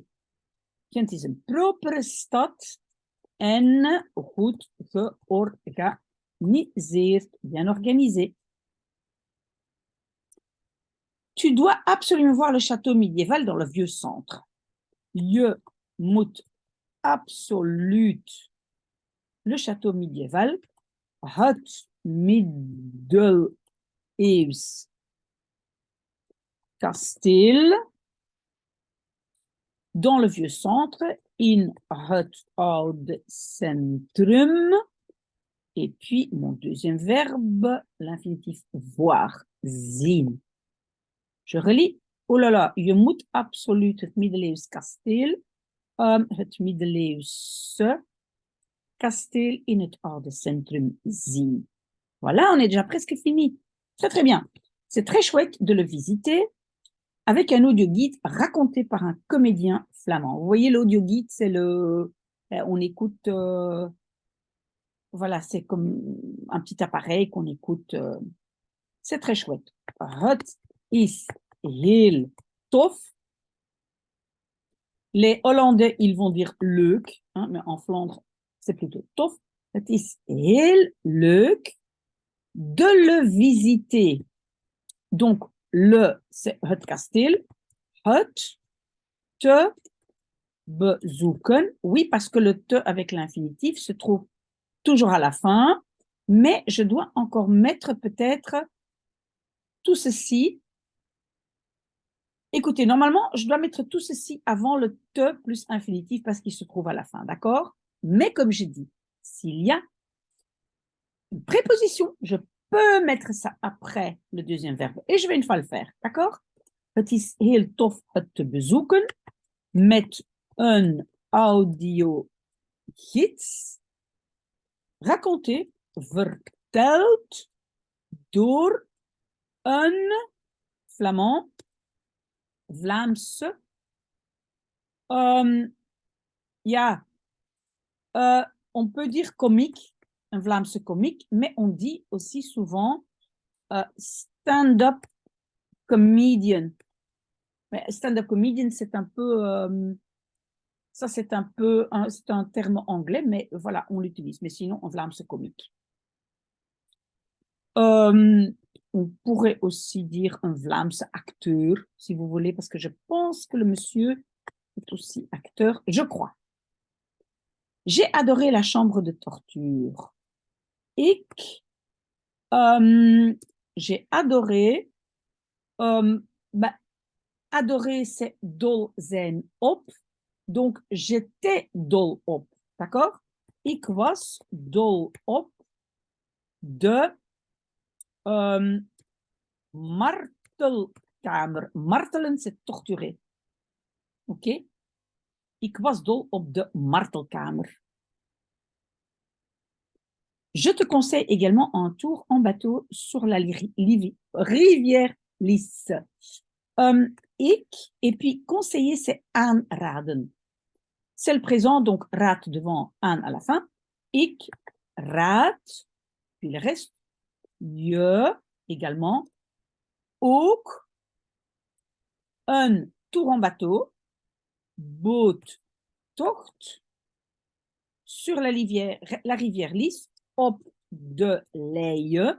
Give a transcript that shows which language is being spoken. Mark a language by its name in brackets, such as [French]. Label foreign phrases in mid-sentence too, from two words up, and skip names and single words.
[Dutch] Gent is een propere stad en goed georganiseerd, [French] bien organisé. Tu dois absolument voir le château médiéval dans le vieux centre. [Dutch] Je moet absoluut [French] le château médiéval, [Dutch] het middeleeuws kasteel, [French] dans le vieux centre, [Dutch] in het oude centrum. [French] Et puis, mon deuxième verbe, l'infinitif voir, zien. Je relis. Oh là là, [Dutch] je moet absoluut het middeleeuws kasteel Het middeleeuwse kasteel in het oude centrum zien. [French] Voilà, on est déjà presque fini. Très, très bien. C'est très chouette de le visiter avec un audio-guide raconté par un comédien flamand. Vous voyez, l'audio-guide, c'est le... On écoute... voilà, c'est comme un petit appareil qu'on écoute. C'est très chouette. [Dutch] Het is heel tof. [French] Les Hollandais, ils vont dire leuk, hein, mais en Flandre, c'est plutôt tof. [Dutch] Het is heel leuk [French] de le visiter. Donc, le, c'est [Dutch] het kasteel. Het, te, bezoeken. [French] Oui, parce que le te avec l'infinitif se trouve toujours à la fin, mais je dois encore mettre peut-être tout ceci. Écoutez, normalement, je dois mettre tout ceci avant le te plus infinitif parce qu'il se trouve à la fin, d'accord? Mais comme j'ai dit, s'il y a une préposition, je peux mettre ça après le deuxième verbe. Et je vais une fois le faire, d'accord? [Dutch] Het is heel tof het te bezoeken met een audiogids. Raconté, verteld door een Flamand, Vlaamse. Ja, [French] on peut dire comique, un Vlaamse comique, mais on dit aussi souvent [English] stand-up comedian. [French] Mais [English] stand-up comedian, [French] c'est un peu... ça, c'est un peu... c'est un terme anglais, mais voilà, on l'utilise. Mais sinon, en Vlaamse comique. On pourrait aussi dire un Vlaamse acteur, si vous voulez, parce que je pense que le monsieur est aussi acteur, je crois. J'ai adoré la chambre de torture. Ik, j'ai adoré. Adorer, c'est [Dutch] dol zijn op. [French] Donc, j'étais [Dutch] dol op. [French] D'accord? [Dutch] Ik was dol op de martelkamer. Martelen, [French] c'est torturer. Ok? [Dutch] Ik was dol op de martelkamer. [French] Je te conseille également un tour en bateau sur la rivière Lys. Ik, et puis conseiller, c'est aanraden. C'est le présent, donc raad devant aan à la fin. [Dutch] Ik raad, [French] puis le reste. Je, également. [Dutch] Ook, een [French] tour en bateau. [Dutch] Boottocht. [French] Sur la rivière Lys, [Dutch] op de Leie.